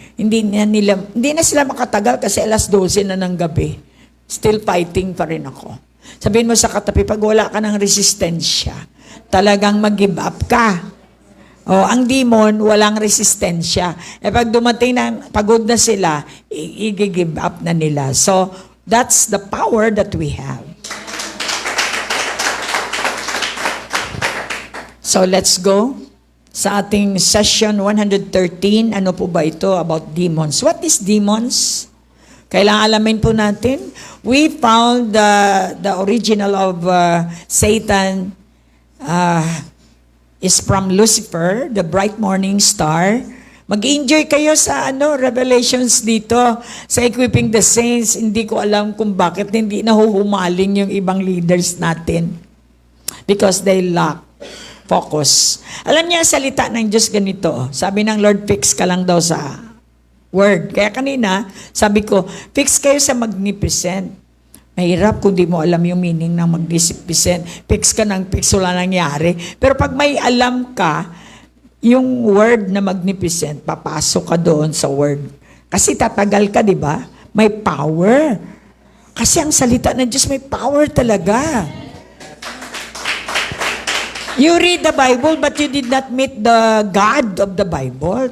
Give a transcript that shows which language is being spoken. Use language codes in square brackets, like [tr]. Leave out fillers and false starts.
[tl] Hindi na sila makatagal kasi alas 12 na ng gabi. [en] Still fighting [tl] pa rin ako. Sabihin mo sa katabi, pag wala ka ng resistensya, talagang mag-give up ka. Ang demon, walang resistensya. Pag dumating na, pagod na sila, i-give up na nila. [en] So, that's the power that we have. So, let's go sa ating session 113. [tl] Ano po ba ito about demons? [en] What is demons? [tl] Kailangan alamin po natin. [en] We found the original of Satan is from Lucifer, the bright morning star. [tl] Mag-enjoy kayo sa Revelations dito sa Equipping the Saints. Hindi ko alam kung bakit hindi nahuhumaling yung ibang leaders natin. [en] Because they lack focus. [tl] Alam niya, salita ng Diyos ganito. Sabi ng Lord, fix ka lang daw sa word. Kaya kanina, sabi ko, fix kayo sa magnificent. Mahirap kung di mo alam yung meaning ng magnificent. Fix ka ng fix, wala nangyari. Pero pag may alam ka, yung word na magnificent, papasok ka doon sa word. Kasi tatagal ka, di ba? May power. Kasi ang salita ng Diyos may power talaga. [en] You read the Bible, but you did not meet the God of the Bible.